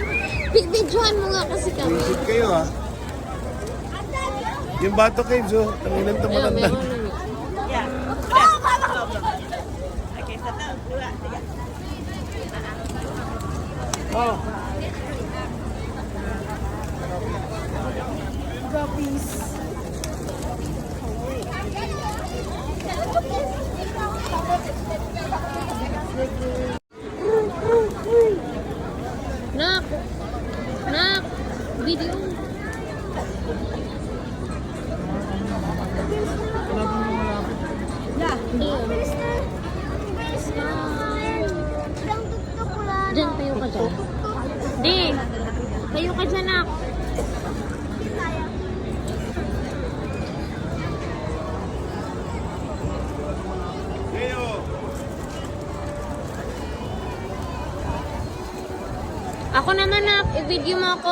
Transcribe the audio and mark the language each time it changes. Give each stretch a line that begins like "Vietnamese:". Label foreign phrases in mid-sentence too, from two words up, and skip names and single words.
Filipino: Videohan mo nga kasi kami. Visit kayo ah. Yung Bato Caves oh. Tanginan ito Ayun, matanda. meron na. Oh. Nak. Nak. Video. Hindi. Diyan, tayo ka dyan. Di. Tayo ka dyan, nak. Ako naman, nak. I-video mo ako.